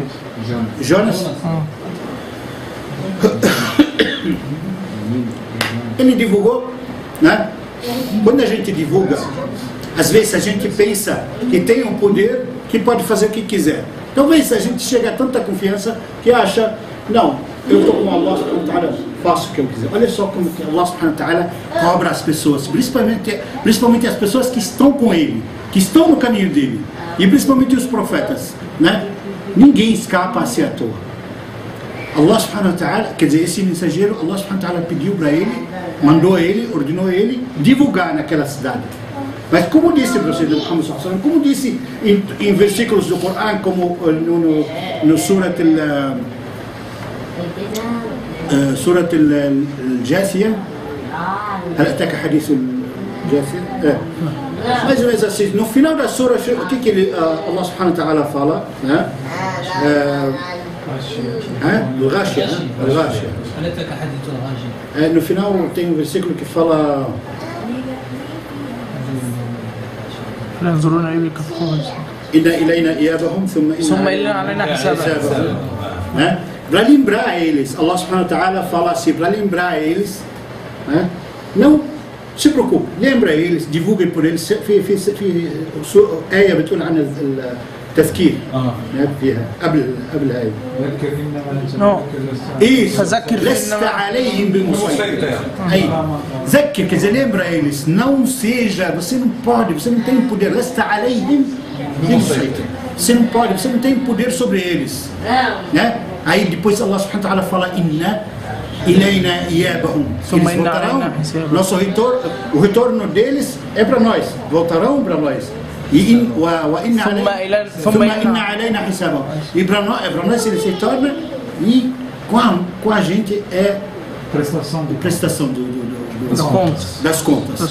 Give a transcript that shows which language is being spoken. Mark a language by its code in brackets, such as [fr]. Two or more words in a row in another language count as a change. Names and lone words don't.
[pt] Jonas? Ele divulgou, né? Quando a gente divulga, às vezes a gente pensa que tem um poder que pode fazer o que quiser. Talvez a gente chegue a tanta confiança que acha, não, eu estou com [ar] الله سبحانه وتعالى, [pt] faço o que eu quiser. Olha só como que [ar] الله سبحانه وتعالى [pt] cobra as pessoas, principalmente as pessoas que estão com ele, que estão no caminho dele, e principalmente os profetas, né? Ninguém escapa assim à toa. [ar] الله سبحانه وتعالى, [pt] quer dizer, esse mensageiro, [ar] الله سبحانه وتعالى [pt] pediu para ele, mandou ele, ordenou ele divulgar naquela cidade. Mas como disse o profeta Muhammad [ar] صلى الله عليه وسلم, [pt] como disse em versículos do Corão, como no Surat al-Jathiyah, [ar] هل أتاك حديث الجاثية؟ [pt] Mais ou menos assim, no final da sura, o que [ar] الله سبحانه وتعالى [pt] fala? [ar] الغاشية. هل أتاك حديث الغاشية؟ [pt] No final tem um versículo que fala [ar] ينظرون إليك فوق [pt] Para lembrar eles, [ar] الله سبحانه وتعالى [pt] fala assim, para lembrar eles, né? Não se preocupe, lembra eles, divulguem por eles. [ar] آية بتقول عن التذكير فيها قبل هاي لست عليهم بمسيطر. ذكر, [pt] quer dizer, lembra eles, não seja, você não pode, você não tem poder. [ar] لست عليهم بمسيطر, [pt] você não pode, você não tem poder sobre eles, né? Aí depois [ar] الله سبحانه وتعالى [pt] fala [ar] إن إلينا إيابهم, [pt] eles voltarão, nosso retorno, o retorno deles é para nós, voltarão para nós. E para nós eles retornam, e com a gente é prestação das contas.